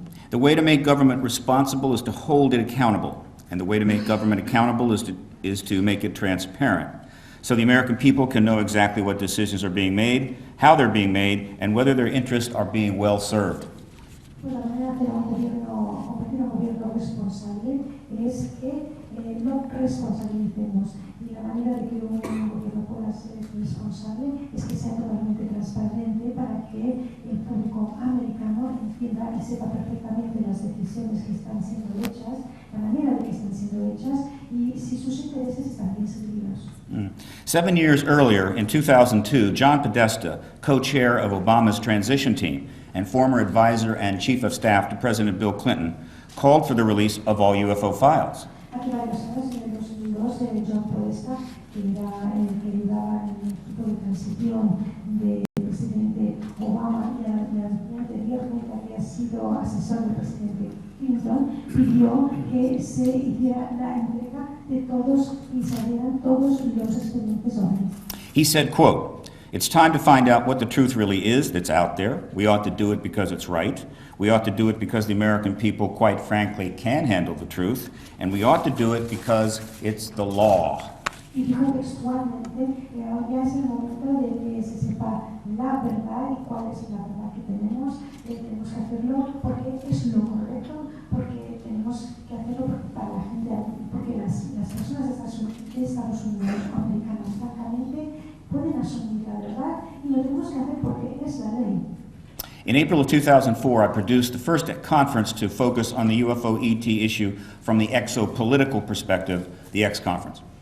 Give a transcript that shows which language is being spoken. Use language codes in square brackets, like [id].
[en] The way to make government responsible is to hold it accountable, and the way to make government accountable is to make it transparent, so the American people can know exactly what decisions are being made, how they're being made, and whether their interests are being well served. [es] Pues la manera de convertir un gobierno responsable es que lo responsabilicemos, y la manera de que un gobierno pueda ser responsable es que sea totalmente transparente para que el público americano entienda y sepa perfectamente las decisiones que están siendo hechas, la manera de que están siendo hechas y si sus intereses están bien servidos. [en] 7 years earlier, in 2002, John Podesta, co-chair of Obama's transition team and former advisor and chief of staff to President Bill Clinton, called for the release of all UFO files. [es] Hace varios años, en el 2002, John Podesta, que era el que ayudaba en el equipo de transición del presidente Obama y anteriormente había sido asesor del presidente Clinton, pidió que se hiciera la entrega de todos y salieran todos los expedientes OVNI. [en] He said, quote, "It's time to find out what the truth really is that's out there. We ought to do it because it's right. We ought to do it because the American people, quite frankly, can handle the truth. And we ought to do it because it's the law." [es] Y dijo textualmente que ahora ya es el momento de que se sepa la verdad y cuál es la verdad que tenemos. Tenemos que hacerlo porque es lo correcto, porque tenemos que hacerlo para la gente, porque las personas de Estados Unidos, americanos, francamente, pueden asumir la verdad y lo tenemos que hacer porque es la ley. [en] In April of 2004, I produced the first conference to focus on the UFO ET issue from the exopolitical perspective, the X Conference.